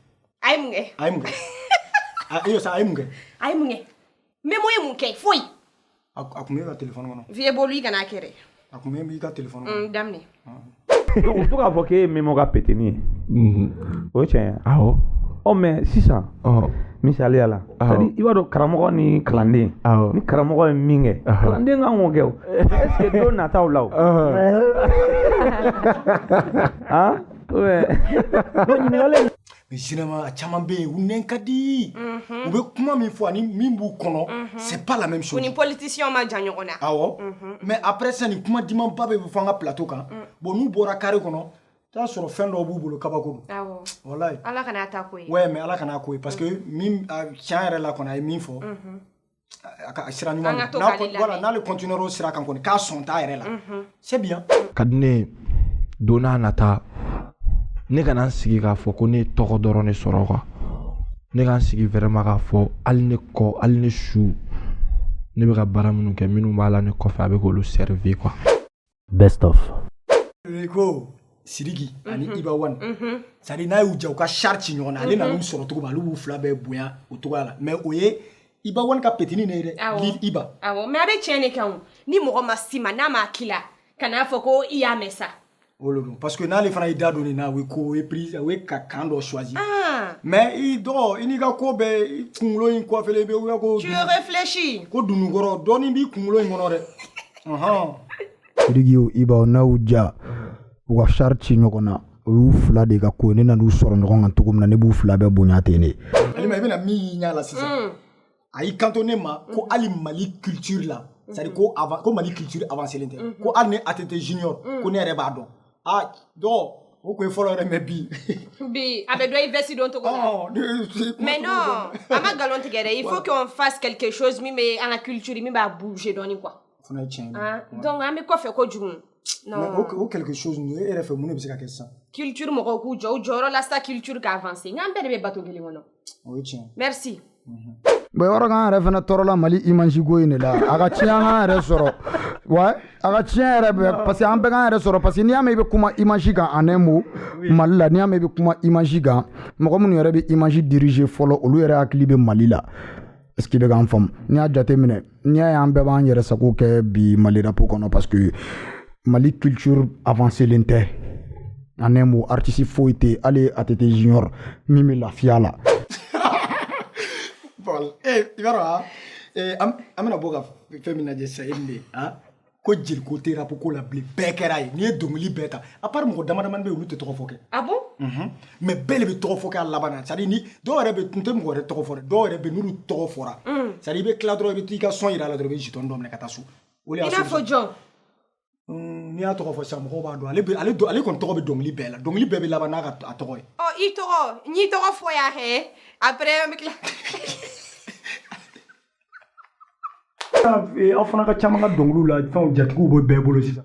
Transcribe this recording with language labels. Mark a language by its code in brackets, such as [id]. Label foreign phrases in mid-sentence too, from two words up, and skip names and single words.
[bm] Memo ye mun kɛ foyi a kun bɛ ka téléphone kɔnɔ vieux bolu i kana kɛ dɛ a kun bɛ i ka téléphone kɔnɔ daminɛ u to k'a fɔ k'e ye Memo ka péteni ye o ye tiɲɛ ye awɔ mais sisan misaliya la [fr] c'est-à-dire [bm] i b'a dɔn karamɔgɔ ni kalanden ni karamɔgɔ ye min kɛ kalanden kan k'o kɛ o [fr] est-ce que [bm] don nataw la o ɲininkali [fr] mais généralement [bm] a caman bɛ yen u nɛn ka di u bɛ kuma min fɔ ani min b'u kɔnɔ [fr] c'est pas la même chose [bm] u ni politiciens ma jan ɲɔgɔn na awɔ [fr] mais après ça [bm] ni kuma diman ba bɛ fɔ an ka plateau kan bon n'u bɔra carré kɔnɔ t'a sɔrɔ fɛn dɔw b'u bolo kabako don awɔ wallahi ala kana ta ko ye [fr] ouais mais [bm] ala kana ko ye [fr] parce que [bm] min tiɲɛ yɛrɛ la kɔni a ye min fɔ a ka sira ɲuman voilà n'ale continuer o sira kan kɔni k'a sɔn t'a yɛrɛ la [fr] c'est bien [bm] ka di ne don n'a nata ne kana n sigi k'a fɔ ko ne ye tɔgɔ dɔrɔn de sɔrɔ quoi ne ka n sigi vraiment k'a fɔ hali ne kɔ hali ne su ne bɛ ka baara minnu kɛ minnu b'a la ne kɔfɛ a bɛ k'olu servir quoi [en] best of [bm] ko Sidiki ani Iba One [fr] c'est à dire [bm] n'a y'u jɛ u ka char ci ɲɔgɔn na ale nan'u sɔrɔ cogo min ale b'u fila bɛɛ bonya o cogoya la mais o ye Iba One ka pétini ne ye dɛ Lil Iba awɔ mais a bɛ tiɲɛ de kan ni mɔgɔ ma si ma n'a ma kila kana fɔ ko i y'a mɛn sa [fr] parce que [bm] n'ale fana y'i da don nin na o ye ko o ye prise o ye ka kan dɔ choisir mais i n'i ka ko bɛɛ kunkolo in kɔfɛlen bɛ o ko [fr] tu réfléchis [bm] ko dunukɔrɔ dɔɔnin b'i kunkolo in kɔnɔ dɛ Sidiki o Iba n'aw ja u ka char ci ɲɔgɔn na o y'u fila de ka ko ne nan'u sɔrɔ ɲɔgɔn kan cogo min na ne b'u fila bɛɛ bonya ten de Alima i bɛna min y'i ɲɛ la sisan a y'i kanto ne ma ko hali Mali culture la [fr] c'est à dire [bm] ko Mali [fr] culture avancée [bm] len tɛ ko hali ni ATT junior ko ne yɛrɛ b'a dɔn dɔn o ko ye fɔlɔ yɛrɛ mais bi a bɛ dɔn i vesti don togo la [fr] mais non [bm] a ma galon tigɛ dɛ [fr] il faut qu'on fasse quelque chose [bm] min bɛ an ka culture min b'a bouger dɔɔni quoi fana ye tiɲɛ donc an bɛ kɔfɛ kojugu non o [fr] quelque chose [bm] ninnu e yɛrɛ fɛ mun de bɛ se ka kɛ sisan culture mɔgɔw k'u jɔ u jɔyɔrɔ la sa culture ka avancer n k'an bɛɛ de bɛ bateau kelen kɔnɔ o ye tiɲɛ merci bon yɔrɔ kan yɛrɛ fana tɔɔrɔla Mali image ko in de la a ka tiɲɛ an yɛrɛ sɔrɔ ouais a ka tiɲɛ yɛrɛ bɛ [fr] parce que [bm] an bɛɛ kan yɛrɛ sɔrɔ [fr] parce que [bm] n'i y'a mɛn i bɛ kuma image kan [fr] en un mot [bm] Mali la n'i y'a mɛn i bɛ kuma image kan mɔgɔ minnu yɛrɛ bɛ image diriger fɔlɔ olu yɛrɛ hakili bɛ Mali la [fr] est-ce que [bm] bɛ k'an faamu n'i y'a jateminɛ n'i y'a ye an bɛɛ b'an yɛrɛ sago kɛ bi Mali rap kɔnɔ [fr] parce que [bm] Mali [fr] culture avancée [bm] len tɛ [fr] en un mot [bm] artiste foyi tɛ hali ATT Junior min bɛ lafiya la. Bon, i b'a dɔn an bɛna bɔ ka fɛn min lajɛ sisan de ko jeliko tɛ rap ko la bilen bɛɛ kɛra ye n'i ye dɔnkili bɛɛ ta [fr] à part [bm] mɔgɔ damadamani bɛ yen olu tɛ tɔgɔ fɔ kɛ. [fr] Ah bon? [bm] Mais bɛɛ de bɛ tɔgɔ fɔ kɛ a laban na [fr] c'est à dire [bm] ni dɔw yɛrɛ bɛ n tɛ mɔgɔ wɛrɛ tɔgɔ fɔ dɛ dɔw yɛrɛ bɛ n'olu tɔgɔ fɔra [fr] c'est à dire [bm] i bɛ tila dɔrɔn i bɛ t'i ka son yira a la dɔrɔn i bɛ jeton dɔ minɛ ka taa so. I n'a fɔ jɔn? N'i y'a tɔgɔ fɔ sisan mɔgɔw b'a dɔn ale kɔni tɔgɔ bɛ dɔnkili bɛɛ la dɔnkili bɛɛ bɛ laban n'a ka a tɔgɔ ye. I tɔgɔ n y'i tɔgɔ fɔ yan hɛ après an bɛ tila. aw fana ka caman ka dɔnkiliw la fɛnw jatigiw bɛ bɛɛ bolo sisan.